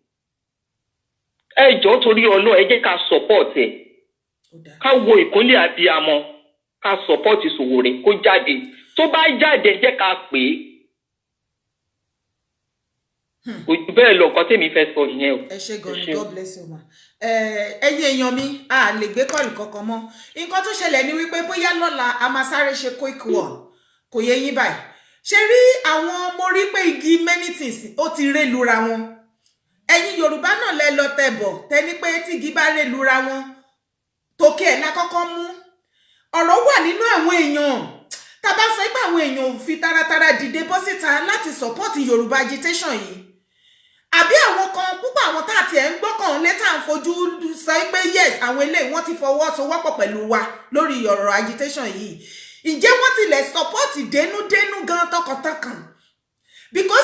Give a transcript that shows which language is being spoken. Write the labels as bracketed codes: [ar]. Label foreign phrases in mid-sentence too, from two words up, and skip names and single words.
[yo] ẹ jọ̀ọ́ torí Ọlọ́run ẹ jẹ́ ká support ẹ̀ ká wo ìkúnlẹ̀ abiyamọ ká support Sowore kó jáde tó bá jáde jẹ́ ká pè é kò jù bẹ́ẹ̀ lọ nǹkan tèmi fẹ́ sọ ìyẹn o. ẹ ṣé gan ni [en] God bless you ma. [yo] ẹ̀yin èèyàn mi a lè gbé kọ́ọ̀lù kankan mọ́ nǹkan tó ṣẹlẹ̀ ni wípé bóyá lọ́la a máa sáré ṣe [en] quick one [yo] kò yẹ yín báyìí ṣe rí àwọn mo rí pé igi [en] many things [yo] ó ti ré lura wọn ẹ̀yin Yorùbá náà lẹ lọ tẹ̀bọ̀ tẹni pé tí igi bá ré lura wọn tòkè ẹ̀ lákọ́kọ́ mú ọ̀rọ̀ wà nínú àwọn èèyàn tá bá sọ pé àwọn èèyàn ò fi taratara dìde bọ́ síta láti support Yorùbá agitation yìí àbí àwọn kan púpọ̀ àwọn tá àti ẹ̀ ń gbọ́kàn létà ń fojú sọ pé yes àwọn eléyìí wọ́n ti fọwọ́sowọ́pọ̀ pẹ̀lú wa lórí ọ̀rọ̀ agitation yìí ǹjẹ́ wọ́n tilẹ̀ support dénúdénú gan tọkàntọkàn because